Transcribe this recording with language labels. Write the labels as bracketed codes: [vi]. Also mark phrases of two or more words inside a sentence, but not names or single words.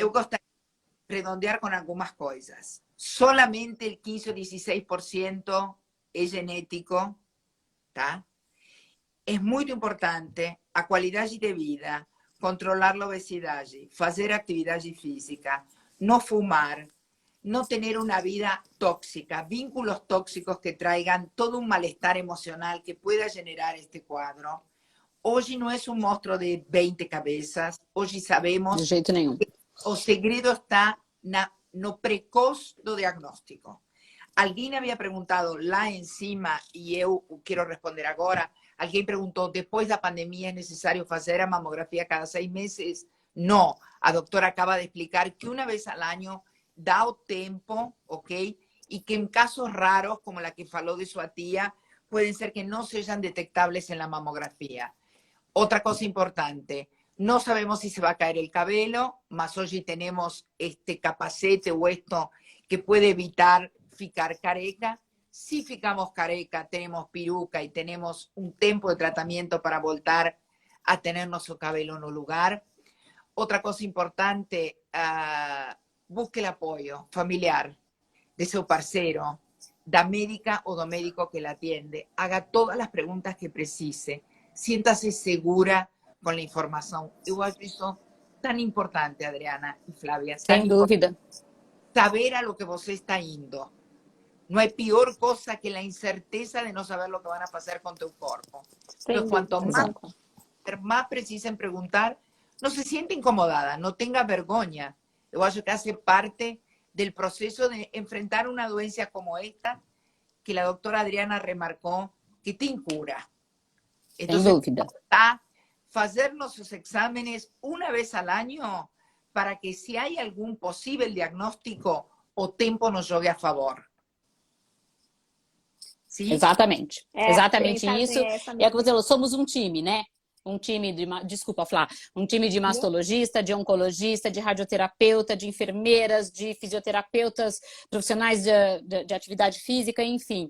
[pt] Eu gostaria de redondear com algumas coisas. Solamente o 15 ou 16% é genético, tá? É muito importante a qualidade de vida, controlar a obesidade, fazer atividade física, não fumar, [es] no tener una vida tóxica, vínculos tóxicos que traigan todo un malestar emocional que pueda generar este cuadro. Hoy no es un monstruo de 20 cabezas, hoy sabemos [pt] de jeito nenhum. Que o segredo está no precoz do diagnóstico. Alguém havia perguntado lá em cima, e eu quero responder agora, alguém perguntou, depois da pandemia é necessário fazer a mamografia cada 6 meses? Não, a doutora acaba de explicar que uma vez ao ano dá o tempo, ok? [es] Y que en casos raros, como la que faló de su tía, pueden ser que no sean detectables en la mamografía. Otra cosa importante, no sabemos si se va a caer el cabello, mas hoy tenemos este capacete o esto que puede evitar [pt] ficar careca. Si ficamos careca, [es] tenemos peruca y tenemos un tiempo de tratamiento para voltar a tener nuestro cabello en un lugar. Otra cosa importante, busque el apoyo familiar de su parceiro, [pt] da médica o do médico [es] que la atiende. Haga todas las preguntas que precise. Siéntase segura con la información. [pt] Eu acho isso tan importante, Adriana y Flavia. Sem dúvida. Saber a lo que você está indo. [es] No hay peor cosa que la incerteza de no saber lo que van a pasar con tu cuerpo. Entonces, cuanto más precisen preguntar, no se siente incomodada, no tenga vergüenza. [pt] Eu acho que [es] hace parte del proceso de enfrentar una dolencia como esta, que la doctora Adriana remarcó que [pt] tem cura. Sem dúvida. [es] Está hacernos sus exámenes una vez al año para que si hay algún posible diagnóstico, [pt] o tempo nos jogue a favor. Sim? Exatamente. Exatamente isso. E é que você falou, somos um time, né? Um time de, desculpa, Flá, um time de mastologista, de oncologista, de radioterapeuta, de enfermeiras, de fisioterapeutas, profissionais de atividade física, enfim.